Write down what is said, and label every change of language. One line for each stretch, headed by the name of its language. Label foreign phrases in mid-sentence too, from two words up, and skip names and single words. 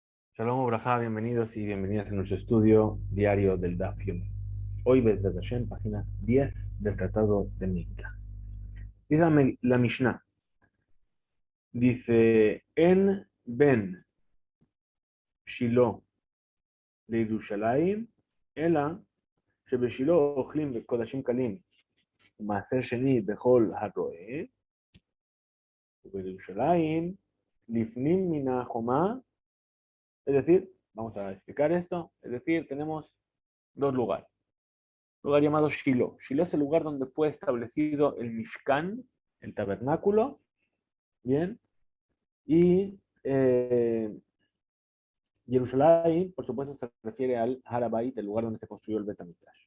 Hebrew: שלום וברכה,
Spanish: bienvenidos y bienvenidas a nuestro estudio diario del Daf Yomi. Hoy,
Hebrew: בעזרת השם,
Spanish: página 10 del Tratado de Mikla. Dice la Mishnah, dice,
Hebrew: אין בין שילה לירושלים, אלא שבשילה אוכלים בקודשים קלים ומעשר שני בכל הרואה, ובירושלים לפנים מן החומה.
Spanish: Es decir, vamos a explicar esto, es decir, tenemos dos lugares. Lugar llamado Shiloh. Shiloh es el lugar donde fue establecido el Mishkan, el tabernáculo, ¿bien? Y Jerusalén, por supuesto, se refiere al Harabait, el lugar donde se construyó el Bet HaMikdash.